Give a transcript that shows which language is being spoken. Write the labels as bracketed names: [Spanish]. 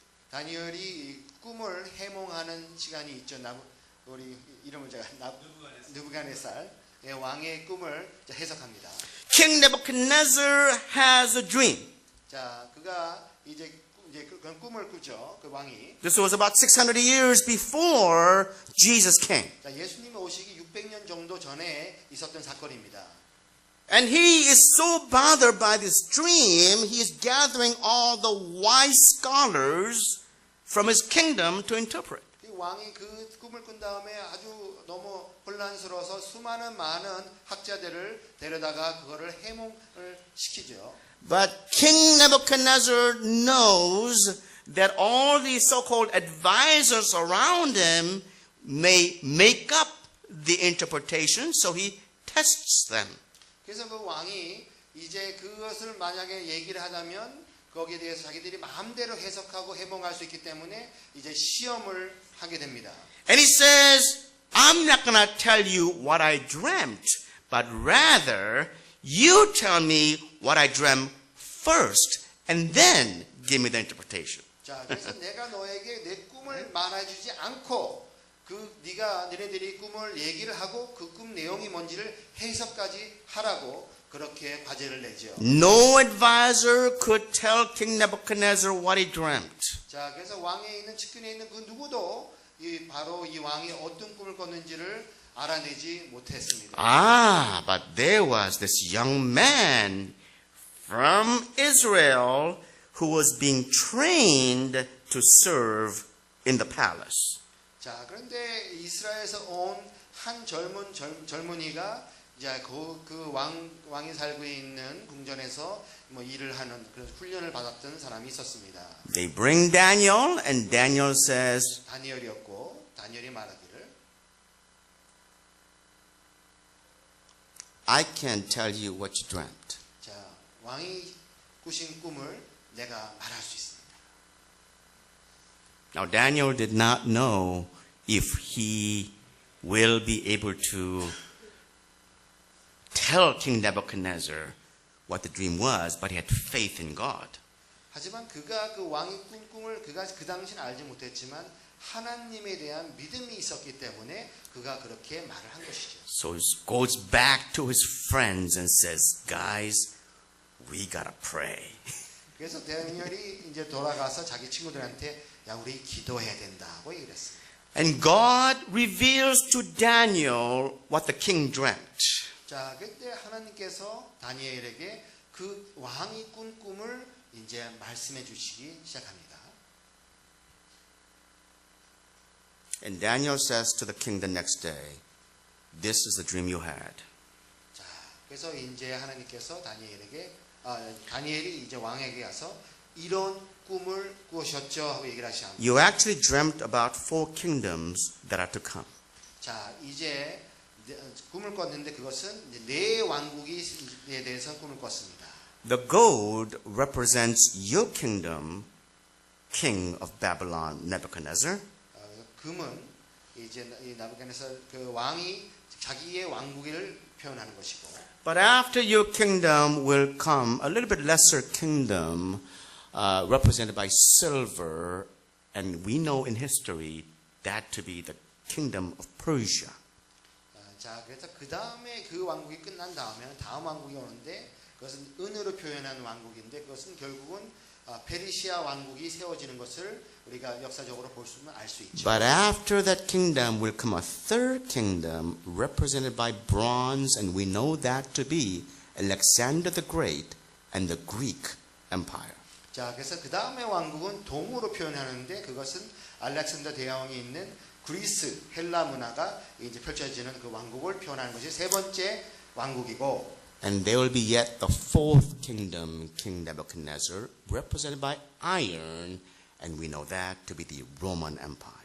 [Korean] 다니엘이 꿈을 해몽하는 시간이 있죠. 우리 이름을 제가 느부갓네살 왕의 꿈을 해석합니다. [English] King Nebuchadnezzar has a dream. [Korean] 자, 그가 이제 그런 꿈을 꾸죠. 그 왕이. [English] This was about 600 years before Jesus came. [Korean] 자, 예수님이 오시기 600년 정도 전에 있었던 사건입니다. [English] And he is so bothered by this dream, he is gathering all the wise scholars from his kingdom to interpret. [Korean] 이 왕이 그 꿈을 꾼 다음에 아주 너무 혼란스러워서 수많은 많은 학자들을 데려다가 그거를 해몽을 시키죠. [English] But King Nebuchadnezzar knows that all these so-called advisors around him may make up the interpretation, so he tests them. [Korean] 그래서 그 왕이 이제 그것을 만약에 얘기를 하자면 거기에 대해서 자기들이 마음대로 해석하고 해몽할 수 있기 때문에 이제 시험을 하게 됩니다. [English] And he says, I'm not going to tell you what I dreamt, but rather you tell me what I dreamt first, and then give me the interpretation. [Korean] 자, 그래서 내가 너에게 내 꿈을 말해주지 않고 너네들이 꿈을 얘기를 하고 그 꿈 내용이 뭔지를 해석까지 하라고 그렇게 과제를 내죠. [English] No advisor could tell King Nebuchadnezzar what he dreamt. [Korean] 자, 그래서 왕에 있는 측근에 있는 그 누구도 바로 이 왕이 어떤 꿈을 꿨는지를 알아내지 못했습니다. [English] Ah, but there was this young man from Israel who was being trained to serve in the palace. [Korean] 자, 그런데 이스라엘에서 온 한 젊은이가 이제 왕이 살고 있는 궁전에서 뭐 일을 하는 그런 훈련을 받았던 사람이 있었습니다. [English] They bring Daniel, and Daniel says, [Korean] 다니엘이었고 다니엘이 말하기를 [English] I can't tell you what you dreamt. [Korean] 자, 왕이 꾸신 꿈을 내가 말할 수 있습니다. [English] Now Daniel did not know if he will be able to tell King Nebuchadnezzar what the dream was, but he had faith in God. [Korean] 하지만 그가 그 왕이 꾼 꿈을 그가 그 당시는 알지 못했지만 하나님에 대한 믿음이 있었기 때문에 그가 그렇게 말을 한 것이죠. [English] So he goes back to his friends and says, guys, we gotta pray. [Korean] 그래서 다니엘이 이제 돌아가서 자기 친구들한테 야, 우리 기도해야 된다고 얘기를 했습니다. [English] And God reveals to Daniel what the king dreamt. [Korean] 자, 그때 하나님께서 다니엘에게 그 왕이 꾼 꿈을 이제 말씀해 주시기 시작합니다. [English] And Daniel says to the king the next day, this is the dream you had. [Korean] 자, 그래서 이제 하나님께서 다니엘이 이제 왕에게 가서 이런 꿈을 꾸셨죠 하고 얘기를 하시합니다. [English] You actually dreamt about 4 kingdoms that are to come. [Korean] 자, 이제 꿈을 꿨는데 그것은 이제 4 왕국에 대해서 꿈을 꿨습니다. [English] The gold represents your kingdom, king of Babylon, Nebuchadnezzar. [Korean] 금은 이제 이 나부갓네살 그 왕이 자기의 왕국을 표현하는 것이고. [English] But after your kingdom will come a little bit lesser kingdom represented by silver, and we know in history that to be the kingdom of Persia. [Korean] 자, 그래서 그 다음에 그 왕국이 끝난 다음에 다음 왕국이 오는데 그것은 은으로 표현한 왕국인데 그것은 결국은 페르시아 왕국이 세워지는 것을 우리가 역사적으로 볼 수는 알 수 있죠. [English] But after that kingdom will come a third kingdom represented by bronze, and we know that to be Alexander the Great and the Greek Empire. [Korean] 자, 그래서 그 다음에 왕국은 동으로 표현하는데 그것은 알렉산더 대왕이 있는 그리스 헬라 문화가 이제 펼쳐지는 그 왕국을 표현하는 것이 세 번째 왕국이고. [English] And there will be yet the fourth kingdom, King Nebuchadnezzar, represented by iron, and we know that to be the Roman Empire.